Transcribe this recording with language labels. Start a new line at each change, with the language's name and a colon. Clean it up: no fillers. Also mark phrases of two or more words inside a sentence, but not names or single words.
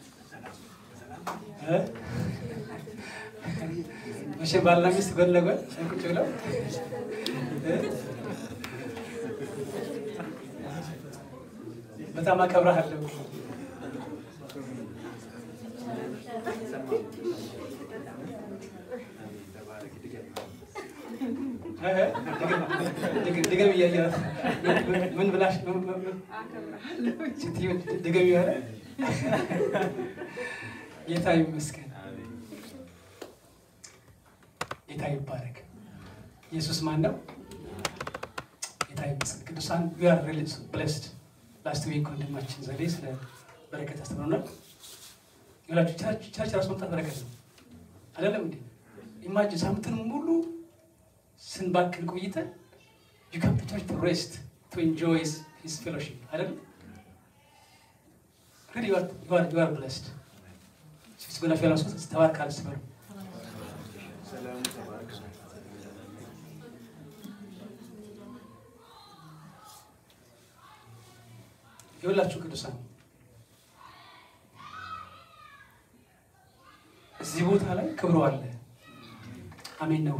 Amharic: መቼ ባልና ሚስት ጎን ለጎን ቁጭ ብለው በጣም አከብርሃለሁ። ድገም እያያት ምን ብላሽ ድገም እያለ ጌታ ይመስገን። ጌታ ይባረክ። ኢየሱስ ማን ነው? ጌታ ይመስገን። ቅዱሳን
English: we are really blessed. last week
Amharic: ወንድማችን ዘሌ ስለ በረከት አስተምሮናል። ይላችሁ ቸርች ራስ መምጣት በረከት ነው አይደለም እንዴ? ኢማጂን ሳምንትን ሙሉ ስንባክን ቆይተን
English: you come to church to rest, to enjoy his fellowship አይደለም? really you are blessed. she's going to feel us
Amharic: ተባርካል ስበሉ። ሰላም ተባረክ። ይኸውላችሁ ቅዱሳን እዚህ ቦታ ላይ ክብሩ አለ። አሜን ነው ወይ?